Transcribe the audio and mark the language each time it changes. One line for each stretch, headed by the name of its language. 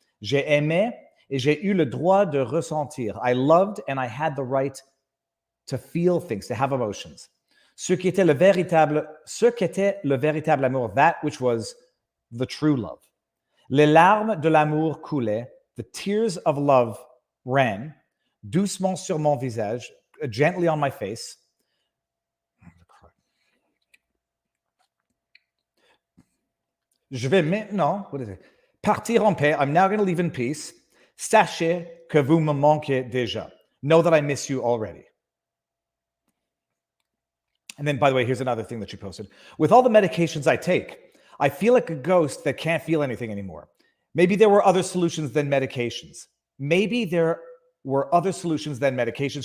French: J'ai aimé et j'ai eu le droit de ressentir.
English: I loved and I had the right to feel things, to have emotions.
French: Ce qu'était le véritable amour,
English: that which was the true love.
French: Les larmes de l'amour coulaient,
English: the tears of love ran,
French: doucement sur mon visage,
English: gently on my face.
French: Je vais maintenant, partir en paix.
English: I'm now going to leave in peace.
French: Sachez que vous me manquez déjà.
English: Know that I miss you already. And then, by the way, here's another thing that she posted. With all the medications I take, I feel like a ghost that can't feel anything anymore. Maybe there were other solutions than medications. Maybe there were other solutions than medications.